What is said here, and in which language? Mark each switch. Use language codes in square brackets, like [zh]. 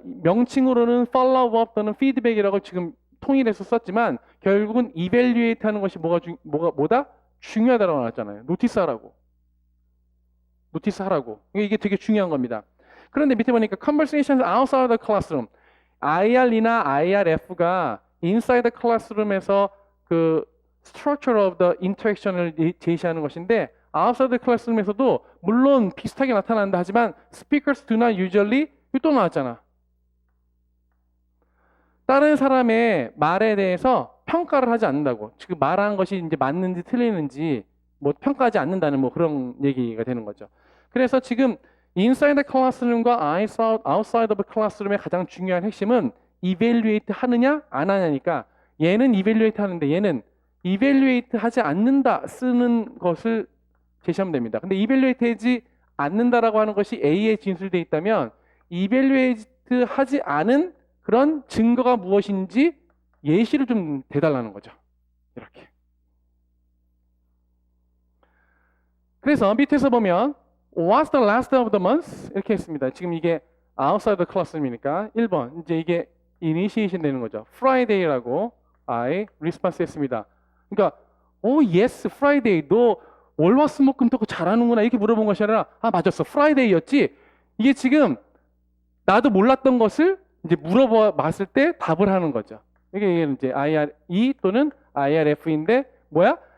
[ko] 명칭으로는 follow up 또는 feedback이라고 지금 통일해서 썼지만 결국은 evaluate 하는 것이 뭐다? 중요하다고 나왔잖아요. 노티스 하라고. 이게 되게 중요한 겁니다. 그런데 밑에 보니까 [en] conversations outside the classroom. [ko] IR이나 IRF가 [en] inside the classroom [ko] 에서 그 [en] structure of the interaction [ko] 을 제시하는 것인데 [en] outside the classroom [ko] 에서도 물론 비슷하게 나타난다 하지만 [en] speakers do not usually [ko] 또 나왔잖아. 다른 사람의 말에 대해서 평가를 하지 않는다고. 지금 말한 것이 이제 맞는지 틀리는지 뭐 평가하지 않는다는 뭐 그런 얘기가 되는 거죠. 그래서 지금 [en] inside the classroom [ko] 과 [en] outside of the classroom [ko] 의 가장 중요한 핵심은 evaluate 하느냐 안 하냐니까 얘는 evaluate 하는데 얘는 evaluate 하지 않는다 쓰는 것을 제시하면 됩니다. 근데 evaluate 하지 않는다라고 하는 것이 A에 진술되어 있다면 evaluate 하지 않은 그런 증거가 무엇인지 예시를 좀 대달라는 거죠. 이렇게. [en] 그래서 밑에서 보면 What's the last of the month? [ko] 이렇게 했습니다. 지금 이게 outside the classroom이니까 1번 이제 이게 initiation 되는 거죠. Friday라고 I response 했습니다. 그러니까 [en] yes Friday [ko] 너 월화수목금토 잘하는구나 이렇게 물어본 것이 아니라 맞았어 Friday였지. 이게 지금 나도 몰랐던 것을 이제 물어봤을 때 답을 하는 거죠. 이게 이제 IR2 또는 IRF인데 뭐야?